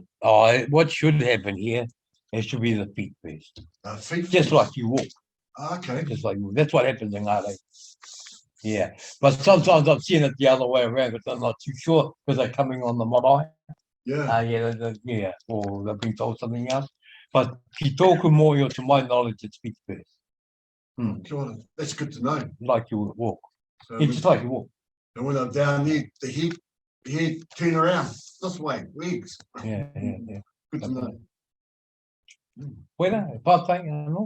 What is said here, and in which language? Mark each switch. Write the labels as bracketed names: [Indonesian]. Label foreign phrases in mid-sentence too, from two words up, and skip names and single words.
[English] Oh, what should happen here? It should be the feet first. Feet just first? Like you walk. Okay. Just like you. That's what happens in Ngāre. Yeah. But sometimes I've seen it the other way around, but I'm not too sure because they're coming on the marae. Yeah. Yeah. Or they've been told something else. [Māori] But ki tōku mōio, [English] to my knowledge, it's feet first. That's good to know. Like you would walk. So It's just like you walk. And when I'm down there, the head turn around this way, legs. Yeah. Good to know. Where? Pātai, no?